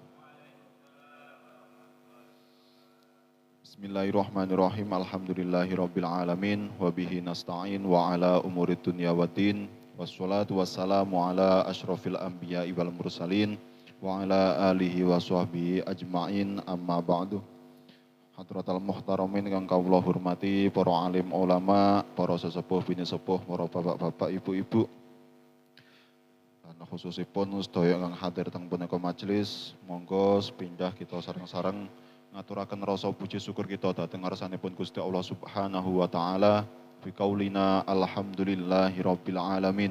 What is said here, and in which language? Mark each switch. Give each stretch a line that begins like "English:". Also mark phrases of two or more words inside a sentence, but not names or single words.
Arabic: بسم الله الرحمن الرحيم. الحمد لله رب العالمين وبه نستعين على أمور الدنيا والدين. والصلاة والسلام على أشرف الأنبياء والمرسلين وعلى آله وصحبه أجمعين أما بعد. حضرات المحترمين
Javanese: kang kawula hormati para alim ulama, para sesepuh bini sepuh, para bapak-bapak, ibu-ibu. Dan khususipun sedaya kang hadir teng punika majelis, monggo sepindah kita sareng-sareng ngaturaken rasa puji syukur kita dhateng ngarsanipun Gusti Allah
Arabic: سبحانه وتعالى بقولنا الحمد لله رب العالمين.